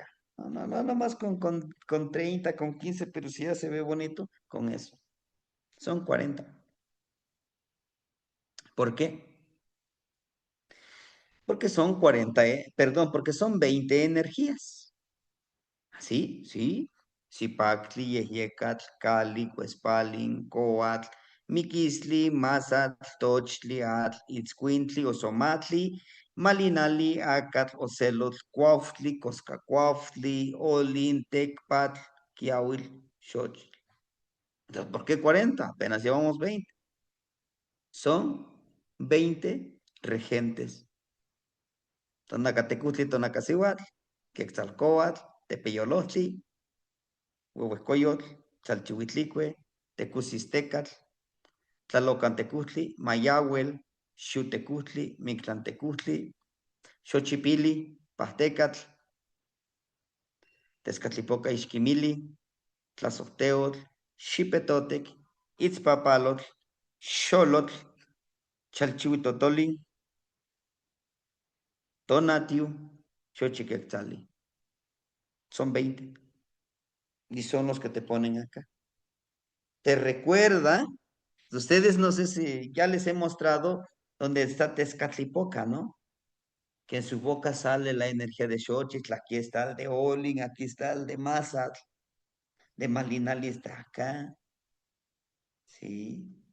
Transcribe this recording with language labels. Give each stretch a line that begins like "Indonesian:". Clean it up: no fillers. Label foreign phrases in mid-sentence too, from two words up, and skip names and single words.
Spanish: No, no, no, nomás con 30, con 15, pero si ya se ve bonito, con eso. Son 40. ¿Por qué? Porque son 40, perdón, porque son 20 energías. ¿Sí? ¿Sí? Zipactli, Yehiecat, Cali, Cuespalin, Coatl, Miquisli, Mazatl, Tochtli, Atl, Itzcuintli, Osomatli, Malinali, Acatl, Ocelotl, Cuauhtli, Coscacuauhtli, Olin, Tecpatl, Kiawil, Xochitl. Entonces, ¿por qué 40? Apenas llevamos 20. Son 20 regentes. Tonacatecutli, Tonacasihuatl, Quetzalcóatl, Tepeyolotli, Huehuescoyotl, Chalchihuitlicue, Tecusistecatl, Tlalocantecutli, Mayahuel, Xutecutli, Mictlantecutli, Xochipili, Pahtecatl, Tezcatlipoca Ixquimili, Tlazoteotl, Xipetotec, Itzpapalotl, Xolotl, Chalchihuitotoli, Tonatiu, Xochiquetzali. Son 20 y son los que te ponen acá. ¿Te recuerda? Ustedes no sé si ya les he mostrado donde está Tezcatlipoca, ¿no? Que en su boca sale la energía de Xochitl, aquí está el de Olin, aquí está el de Mazatl, de Malinali está acá, ¿sí?